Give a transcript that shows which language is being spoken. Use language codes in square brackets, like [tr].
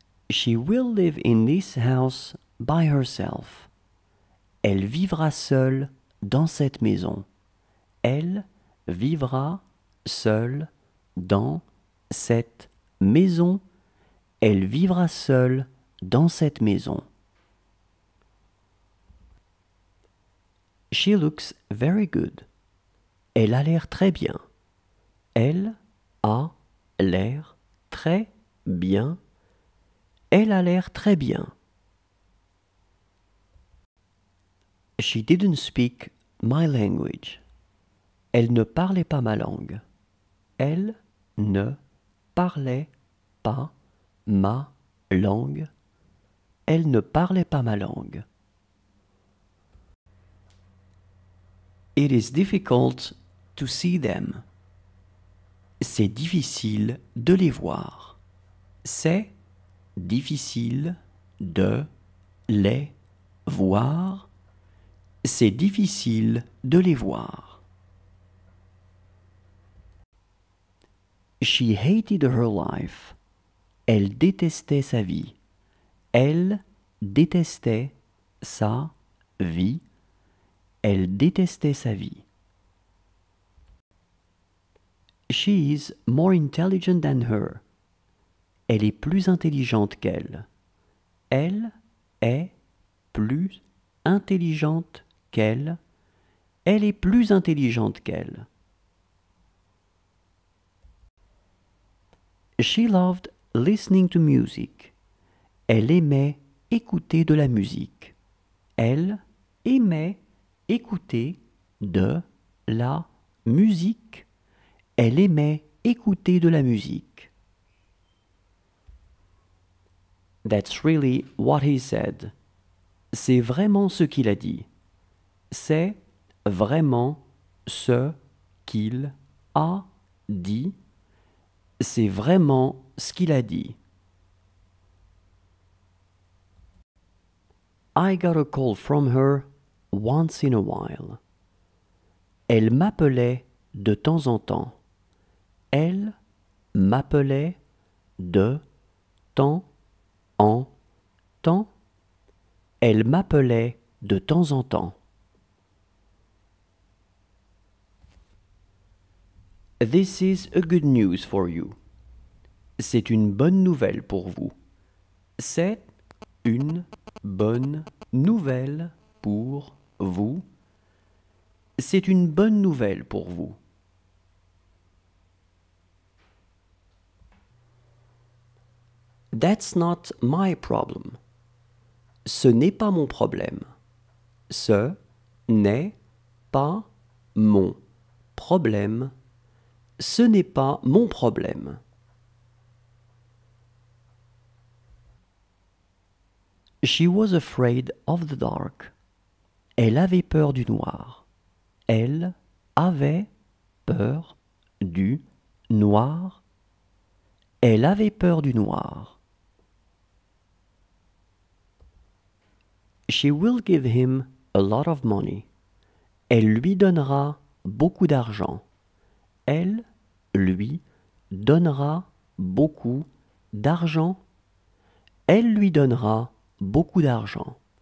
[en] She will live in this house by herself. [fr] Elle vivra seule dans cette maison. Elle vivra seule dans cette maison. Elle vivra seule dans cette maison. [en] She looks very good. [fr] Elle a l'air très bien. Elle a l'air très bien. Elle a l'air très bien. [en] She didn't speak my language. [fr] Elle ne parlait pas ma langue. Elle ne parlait pas ma langue. Elle ne parlait pas ma langue. [en] It is difficult to see them. [fr] C'est difficile de les voir. C'est difficile de les voir. C'est difficile de les voir. [en] She hated her life. [fr] Elle détestait sa vie. Elle détestait sa vie. Elle détestait sa vie. [en] She is more intelligent than her. [fr] Elle est plus intelligente qu'elle. Elle est plus intelligente qu'elle. Elle est plus intelligente qu'elle. [en] She loved listening to music. [fr] Elle aimait écouter de la musique. Elle aimait écouter de la musique. Elle aimait écouter de la musique. [en] That's really what he said. [fr] C'est vraiment ce qu'il a dit. C'est vraiment ce qu'il a dit. C'est vraiment ce qu'il a dit. [en] I got a call from her once in a while. [fr] Elle m'appelait de temps en temps. Elle m'appelait de temps en temps. Elle m'appelait de temps en temps. [en] This is a good news for you. [fr] C'est une bonne nouvelle pour vous. C'est une bonne nouvelle pour vous. C'est une bonne nouvelle pour vous. [en] That's not my problem. [fr] Ce n'est pas mon problème. Ce n'est pas mon problème. Ce n'est pas mon problème. [en] She was afraid of the dark. [fr] Elle avait peur du noir. Elle avait peur du Noir. Elle avait peur du noir. [en] She will give him a lot of money. [fr] Elle lui donnera beaucoup d'argent. Elle lui donnera beaucoup d'argent. Elle lui donnera beaucoup d'argent.